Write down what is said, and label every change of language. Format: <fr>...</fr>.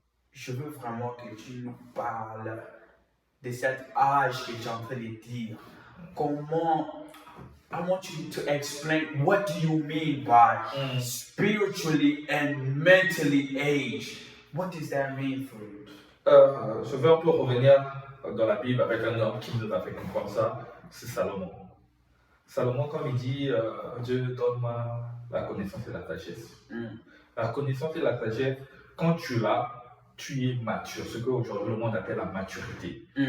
<fr>Je veux vraiment que tu nous parles de cet âge que tu es en train de dire. Comment,</fr> <en>I want you to explain what do you mean by spiritually and mentally aged. What does that mean for you?</en> <fr>Je veux un peu revenir dans la Bible avec un homme qui nous a fait comprendre ça, c'est Salomon. Salomon, comme il dit, Dieu donne-moi la connaissance et la sagesse. La connaissance et la sagesse, quand tu l'as, tu es mature, ce qu'aujourd'hui le monde appelle la maturité.</fr>